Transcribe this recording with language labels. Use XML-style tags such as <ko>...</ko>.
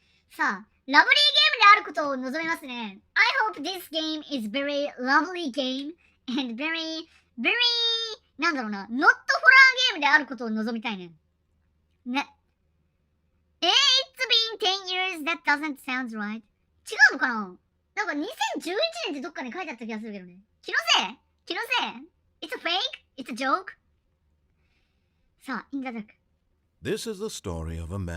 <ja>さあ、ラブリーゲームであることを望みますね。</ja> <en>I hope this game is very lovely game and very,</en> <ja>なんだろうな、</ja> <en>not for a</en> <ja>ゲームであることを望みたいね。</ja> <en>ね。It's been 10 years. That doesn't sound right.</en> <ja>違うのかな？なんか2011年ってどっかに書いてあった気がするけどね。気のせい</ja> <en>It's a fake? It's a joke? さあ、in the dark. This is the story of a man</en>